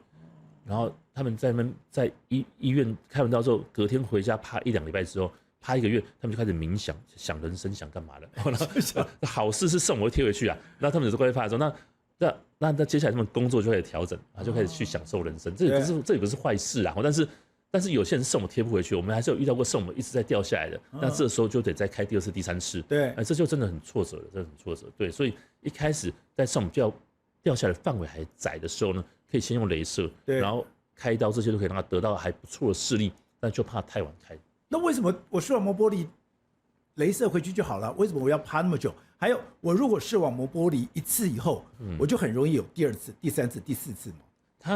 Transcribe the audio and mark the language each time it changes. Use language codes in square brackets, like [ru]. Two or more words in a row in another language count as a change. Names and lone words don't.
[zh] 然後他們在醫院開完刀之後，隔天回家趴1-2禮拜之後，趴1個月，他們就開始冥想，想人生，想幹嘛了。然後好事是视網膜貼回去啊，然後他們有時候會發現說，那接下來他們工作就開始調整，就開始去享受人生。這也不是壞事啊，但是有些人視网膜貼不回去，我們還是有遇到過視网膜一直在掉下來的，那這時候就得再開第2次、第3次。對，這就真的很挫折了，真的很挫折。对，所以一開始在视网膜掉下來的範圍還窄的時候呢，可以先用雷射，然後開刀，這些都可以讓他得到還不錯的視力，但就怕太晚開。那為什麼我視網膜剝離，雷射回去就好了？為什麼我要趴那麼久？還有，我如果視網膜剝離1次以後，我就很容易有第2次、第3次、第4次嘛？